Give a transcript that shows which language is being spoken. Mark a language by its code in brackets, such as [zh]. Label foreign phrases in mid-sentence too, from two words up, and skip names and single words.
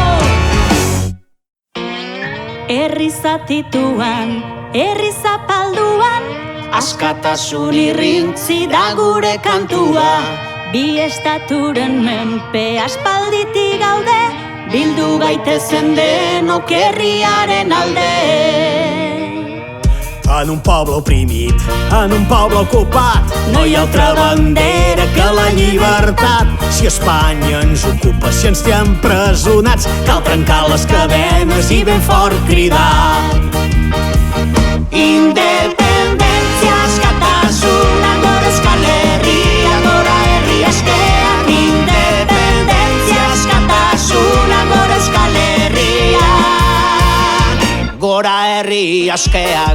[eu] Herri zatituan, herri zapalduan, askatasun irrintzi da gure kantua. Bi estaturen menpe aspalditik gaude, bildu gaitezen denok herriaren alde. [ca] En un poble oprimit, en un poble ocupat, no hi ha altra bandera que la llibertat. Si Espanya ens ocupa, si ens té empresonats, cal trencar les cadenes i ben fort cridar. [eu] Independentzia askatasuna, gora Euskal Herria, gora herri askea. Independentzia askatasuna, gora Euskal Herria, gora herri askeak.